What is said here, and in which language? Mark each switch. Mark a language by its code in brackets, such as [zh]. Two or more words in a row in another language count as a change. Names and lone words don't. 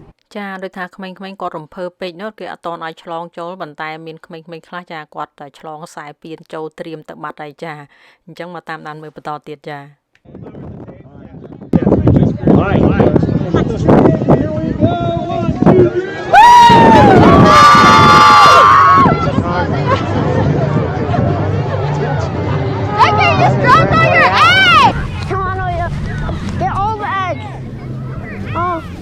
[km] ចាដោយថាក្មេងៗគាត់រំភើបពេកនោះគេអត់តឲ្យឆ្លងចូលប៉ុន្តែមានក្មេងៗខ្លះចាគាត់តែឆ្លងខ្សែពៀនចូលត្រៀមទៅបាត់ហើយចាអញ្ចឹងមកតាមដានមើលបន្តទៀតចា [en] Alright. Here we go. 1, 2, 3. Okay, just drop all your eggs! Come on, Oya. Get all the eggs. Oh.